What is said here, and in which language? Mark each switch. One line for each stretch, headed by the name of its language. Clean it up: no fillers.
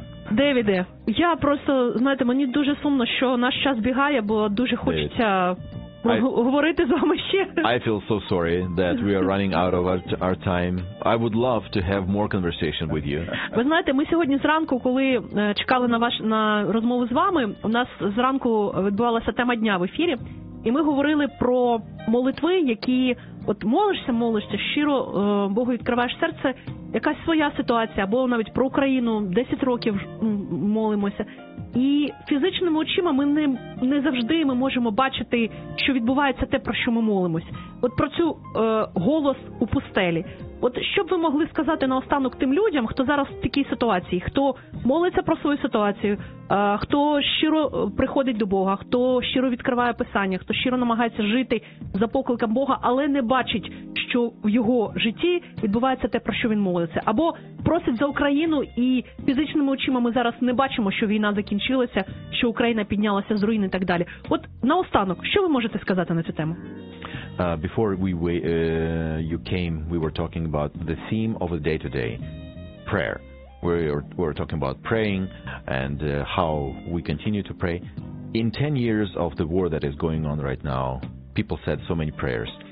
Ukrainian: Девіде, я просто, знаєте, мені дуже сумно, що наш час бігає, бо дуже хочеться говорити з вами ще.
English: I feel so sorry that we are running out of our time. I would love to have more conversation with you.
Ukrainian: Ви знаєте, ми сьогодні зранку, коли чекали на розмову з вами, у нас зранку відбувалася тема дня в ефірі. І ми говорили про молитви, які от молишся, щиро Богу відкриваєш серце, якась своя ситуація, або навіть про Україну, 10 років молимося. І фізичними очима ми не завжди ми можемо бачити, що відбувається те, про що ми молимося. От про цю голос у пустелі. От що б ви могли сказати наостанок тим людям, хто зараз в такій ситуації, хто молиться про свою ситуацію, хто щиро приходить до Бога, хто щиро відкриває Писання, хто щиро намагається жити за покликом Бога, але не бачить, що в його житті відбувається те, про що він молиться. Або просить за Україну, і фізичними очима ми зараз не бачимо, що війна закінчилася, що Україна піднялася з руїн і так далі. От наостанок, що ви можете сказати на цю тему?
English: Before you came, we were talking about the theme of the day today, prayer. We were talking about praying and how we continue to pray. In 10 years of the war that is going on right now, people said so many prayers.